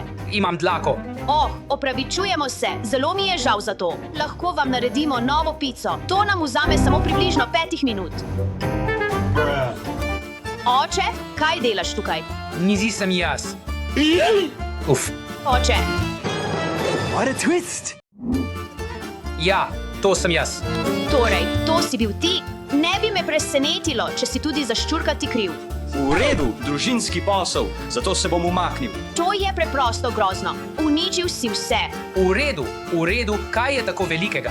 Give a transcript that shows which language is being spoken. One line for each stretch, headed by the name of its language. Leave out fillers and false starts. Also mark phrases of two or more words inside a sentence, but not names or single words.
Slovenian: Imam dlako. Opravičujemo se, zelo mi je žal za to. Lahko vam naredimo novo pico. To nam vzame samo približno 5 minut. Oče, kaj delaš tukaj? Nizi sem jaz. Oče,
English: What a twist!
Slovenian: Ja, to sem jaz. torej, to si bil ti? Ne bi me presenetilo, če si tudi za ščurkati kriv. V redu, družinski posel, zato se bom umaknil. To je preprosto grozno. Uničil si vse. V redu, kaj je tako velikega?